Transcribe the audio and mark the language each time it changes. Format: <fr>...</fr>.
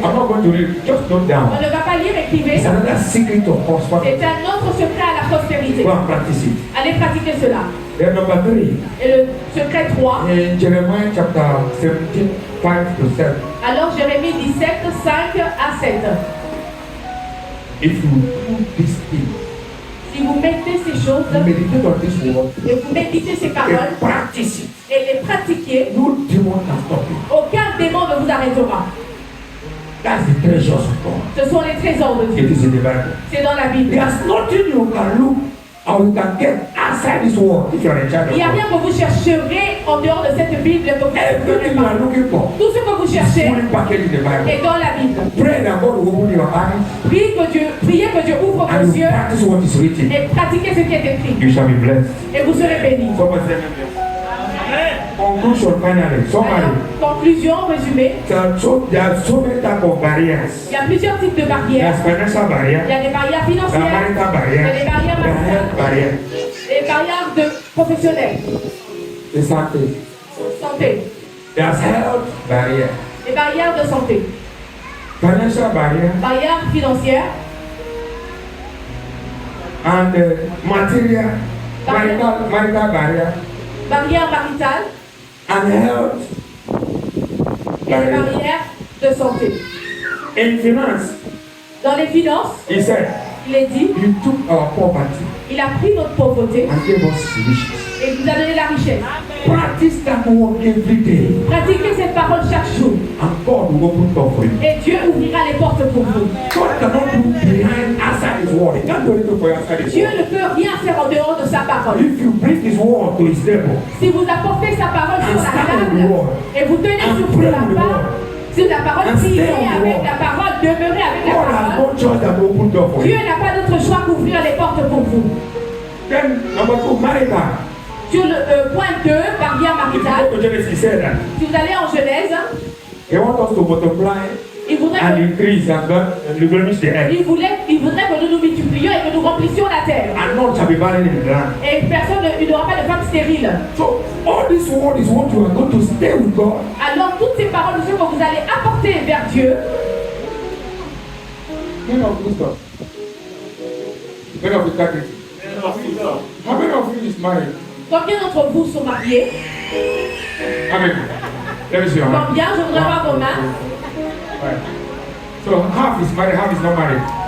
<en>I'm not going to read, just note</en> <fr>On</fr> <en>down.</en> <fr>ne va pas lire, écrivez.</fr> <en>It's another secret of prosperity.</en> <fr>C'est un autre secret à la prospérité.</fr> <en>Go and practice it.</en> <fr>Allez pratiquer cela.</fr> <en>Then number 3,</en> <fr>Et le secret 3,</fr> <en>in Jeremiah chapter 17, 5 to 7.</en> <fr>alors Jérémie 17, 5 à 7.</fr> <en>If you do this thing,</en> <fr>Si vous mettez ces choses</fr> <en>you meditate on this word,</en> <fr>et vous méditez ces</fr> <en>and</en> <fr>paroles</fr> <en>practice it,</en> <fr>et les pratiquez,</fr> <en>no demon can stop you.</en> <fr>aucun démon ne vous arrêtera.</fr> <en>That's the treasures of God.</en> <fr>Ce sont les trésors de Dieu.</fr> <en>It is in the Bible.</en> <fr>C'est dans la Bible.</fr> <en>There's nothing you can look or you can get outside this world if you're a child</en> <fr>Il</fr> <en>of</en> <fr>n'y a</fr> <en>God.</en> <fr>rien que vous chercherez en dehors de cette Bible que vous ne</fr> <en>Everything</en> <fr>connaissez</fr> <en>you are</en> <fr>pas.</fr> <en>looking for</en> <fr>Tout ce que vous</fr> <en>is</en> <fr>cherchez</fr> <en>fully packaged in the Bible.</en> <fr>est dans la Bible.</fr> <en>Pray that God will open your eyes</en> <fr>Priez que Dieu ouvre</fr> <en>and</en> <fr>vos</fr> <en>you</en> <fr>yeux</fr> <en>practice what is written.</en> <fr>et pratiquez ce qui est écrit.</fr> <en>You shall be blessed.</en> <fr>Et vous serez bénis.</fr> <en>Someone say amen. Conclusion finally. Somebody.</en> <fr>Alors, conclusion, résumé.</fr> <en>There are so many types of barriers.</en> <fr>Il y a plusieurs types de barrières.</fr> <en>There's financial</en> <fr>Il</fr> <en>barrier,</en> <fr>y a des barrières</fr> <en>there are</en> <fr>financières,</fr> <en>marital</en> <fr>il y a des</fr> <en>barriers,</en> <fr>barrières</fr> <en>there are health</en> <fr>maritales,</fr> <en>barriers.</en> <fr>des barrières de professionnels,</fr> <en>The santé.</en> <fr>santé,</fr> <en>There's health barrier,</en> <fr>des barrières de santé,</fr> <en>financial barrier,</en> <fr>barrières financières,</fr> <en>and material, marital barrier,</en> <fr>barrières maritales</fr> <en>and health</en> <fr>et des</fr> <en>barrier.</en> <fr>barrières de santé.</fr> <en>In finance,</en> <fr>Dans les finances,</fr> <en>he said,</en> <fr>il est dit,</fr> <en>he took our poverty</en> <fr>il a pris notre pauvreté</fr> <en>and gave us riches.</en> <fr>et il nous a donné la richesse.</fr> <en>Practice that word every day,</en> <fr>Pratiquez cette parole chaque jour</fr> <en>and God will open door for you.</en> <fr>et Dieu ouvrira les portes pour vous.</fr> <en>God cannot do behind outside His word. He can't do anything for you outside His</en> <fr>Dieu</fr> <en>word.</en> <fr>ne peut rien faire en dehors de sa parole.</fr> <en>If you bring His word to His table,</en> <fr>Si vous apportez sa parole sur la</fr> <en>stand on the</en> <fr>table</fr> <en>word,</en> <fr>et vous tenez</fr> <en>and</en> <fr>sur</fr> <en>pray</en> <fr>la</fr> <en>with the</en> <fr>parole,</fr> <en>word,</en> <fr>sur la parole,</fr> <en>and</en> <fr>priez</fr> <en>stay on the</en> <fr>avec</fr> <en>word,</en> <fr>la parole, demeurez avec la</fr> <en>God has</en> <fr>parole.</fr> <en>no choice than to open door for</en> <fr>Dieu</fr> <en>you.</en> <fr>n'a pas d'autre choix qu'ouvrir les portes pour vous.</fr> <en>Then number 2, marital.</en> <fr>Sur le point 2, barrière</fr> <en>If you</en> <fr>maritale,</fr> <en>go to Genesis, he said that</en> <fr>si vous allez en Genèse,</fr> <en>He wants us to multiply</en> <fr>il voudrait</fr> <en>and</en> <fr>que,</fr> <en>increase and replenish the earth.</en> <fr>il voudrait que nous nous multiplions et que nous remplissions la terre.</fr> <en>And none shall be barren in the land.</en> <fr>Et personne il n'y aura pas de femme stérile.</fr> <en>So all this word is what you are going to stay with God.</en> <fr>Alors toutes ces paroles de ce que vous allez apporter vers Dieu,</fr> <en>Men of wisdom. Men of integrity. How many of you is married?</en> <fr>combien d'entre vous sont mariés?</fr> <en>Amen. Let me see your hand.</en> <fr>Combien? Je voudrais voir vos mains.</fr> <en>Right. So half is married, half is not married.</en>